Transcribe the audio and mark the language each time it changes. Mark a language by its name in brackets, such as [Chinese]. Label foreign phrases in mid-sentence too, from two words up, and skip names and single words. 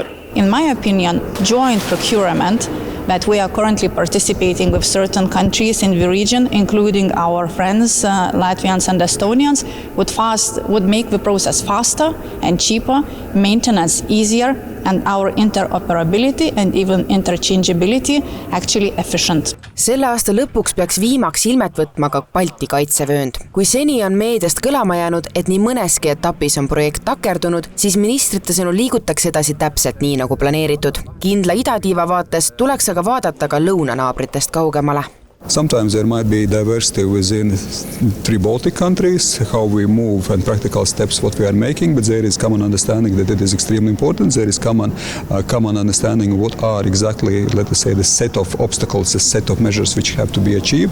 [English] In my opinion, joint procurement that we are currently participating with certain countries in the region, including our friends, Latvians and Estonians, would make the process faster and cheaper, maintenance easier, and our interoperability and even interchangeability actually efficient. [Estonian] Selle aasta lõpuks peaks viimaks ilmet võtma ka Balti kaitsevöönd. Kui seni on meediast kõlama jäänud, et nii mõneski etapis on projekt takerdunud, siis ministrite sõnul liigutakse edasi täpselt nii nagu planeeritud. Kindla idatiiva vaates tuleks aga vaadata ka lõunanaabritest kaugemale. [English] Sometimes there might be diversity within 3 Baltic countries, how we move and practical steps what we are making, but there is common understanding that it is extremely important. There is common understanding what are exactly, let us say, the set of obstacles, the set of measures which have to be achieved.